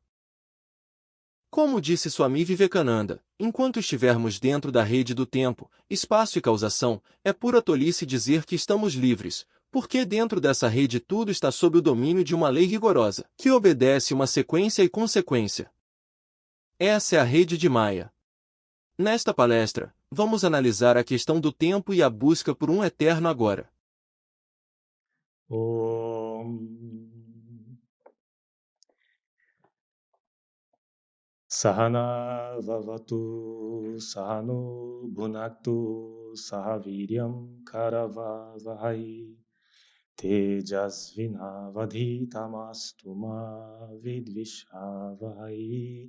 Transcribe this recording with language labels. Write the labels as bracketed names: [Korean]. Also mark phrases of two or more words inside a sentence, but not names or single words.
[Portuguese] Como disse Swami Vivekananda, enquanto estivermos dentro da rede do tempo, espaço e causação, é pura tolice dizer que estamos livres, porque dentro dessa rede tudo está sob o domínio de uma lei rigorosa, que obedece uma sequência e consequência. Essa é a rede de Maya. Nesta palestra, vamos analisar a questão do tempo e a busca por um eterno agora. [Sanskrit] Om Sahana Vavatu Sahano Bhunaktu Sahaviryam Karavavahai Tejasvinavadhitamastu ma vidvishavahai.